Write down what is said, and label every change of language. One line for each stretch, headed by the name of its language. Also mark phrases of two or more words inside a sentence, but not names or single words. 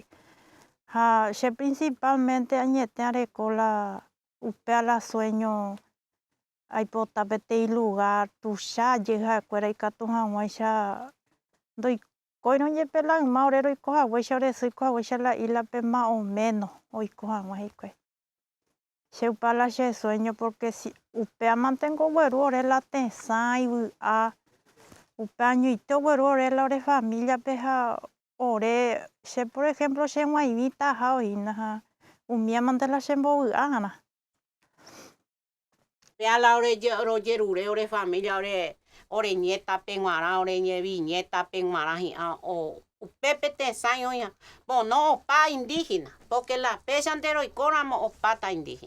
Guarani: Ha che principalmente añete areko la upea la sueño aipota peteĩ lugar tuichajy ha'ekuéra ikatu hag̃uáicha ndoikoirõjepe la yma ore roikohaguéicha ore sýikohaguéicha la islape
Spanish: más o menos
Guarani: oiko hag̃ua hikuái. Che upea la che sueño porque si upea mantengo gueru ore la tesã ivy'a upea añoite ogueru ore la ore familiape ha ore che
Spanish: por ejemplo
Guarani: cheg̃uaig̃ui taha oína ha umíamante la chembovy'ág̃arã. Upea la rojerure ore familia ore nietape g̃uarã ore bisnietape g̃uarã hi'ã upépe tesã oĩha. No opa indígena porque la pechante roikóramo opáta indígena.